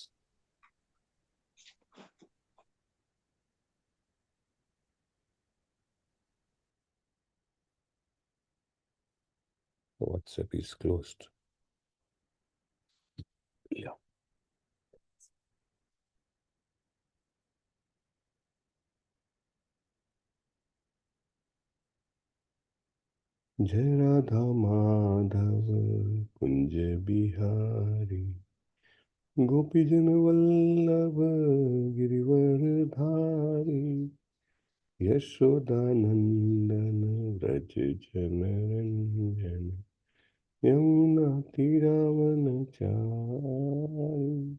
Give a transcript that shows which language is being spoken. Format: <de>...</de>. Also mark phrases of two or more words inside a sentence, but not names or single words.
<en>WhatsApp is closed. Yeah.</en> <hi>जय राधा माधव कुंज बिहारी गोपीजन वल्लभ गिरिवरधारी यशोदानंदन व्रज जनरंजन यमुना तीरावन चारी।</hi>